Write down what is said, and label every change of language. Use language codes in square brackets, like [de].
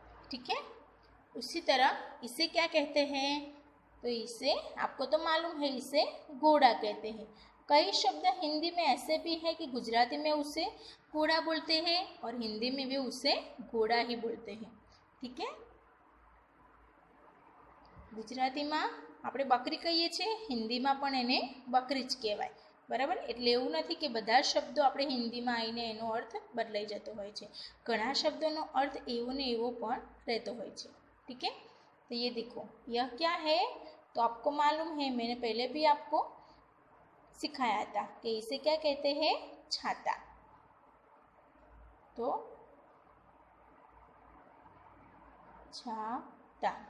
[hi] ठीक है, उसी तरह इसे क्या कहते हैं? तो इसे आपको तो मालूम है, इसे घोड़ा कहते हैं। कई शब्द हिंदी में ऐसे भी हैं कि गुजराती में उसे घोड़ा बोलते हैं और हिंदी में भी उसे घोड़ा ही बोलते हैं। ठीक है, गुजराती में [gu] આપણે બકરી કહીએ છીએ, હિન્દીમાં પણ એને બકરી જ કહેવાય। બરાબર, એટલે એવું નથી કે બધા શબ્દો આપણે હિન્દીમાં આવીને એનો અર્થ બદલાઈ જતો હોય છે। ઘણા શબ્દોનો અર્થ એવો ને એવો પણ રહેતો હોય છે। [hi] ठीक है, तो ये देखो, यह क्या है? तो आपको मालूम है, मैंने पहले भी आपको सिखाया था कि इसे क्या कहते हैं? छाता। तो छाता।